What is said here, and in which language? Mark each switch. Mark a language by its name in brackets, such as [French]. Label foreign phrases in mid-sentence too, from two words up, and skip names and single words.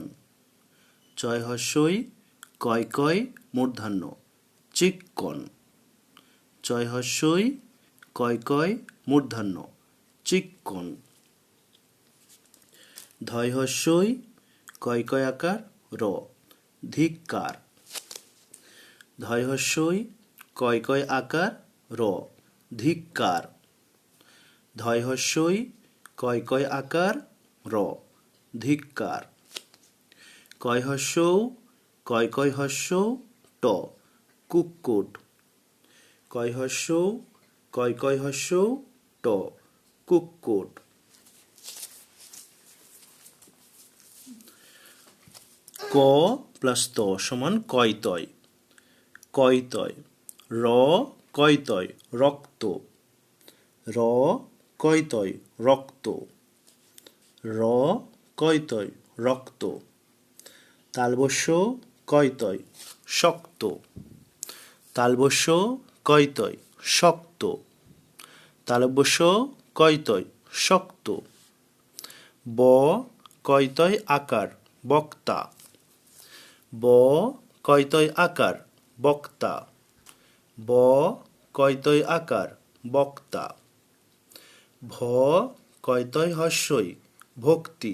[Bangla] চয় হস্যই কয় কয় মূর্ধন্য চিক্কন। চয় হস্যই কয় কয় মূর্ধন্য চিক্কন। ধয় হস্যই কয় কয় আকার র ধিক্কার। ধয় হস্যই কয় কয় আকার র ধিক্কার। ধয় হস্যই কয় কয় আকার র ধিক্কার। কয় হস্যৌ কয় কয় হস্যৌ ট কুক্কুট। কয় হস্যৌ কয় কয় হস্যৌ ট কুক্কুট। ক প্লাস ত সমান কয়তয়। কয়তয় র কয়তয় রক্ত। র কয়তয় রক্ত। র কয়তয় রক্ত। তালবস্য কয়তয় শক্ত। তালবস্য কয়তয় শক্ত। তালব্যস্য কয়তয় শক্ত। ব কয়তয় আকার বক্তা। ব কয়তয় আকার বক্তা। ব কয়তয় আকার বক্তা। ভ কয়তয় হস্যই ভক্তি।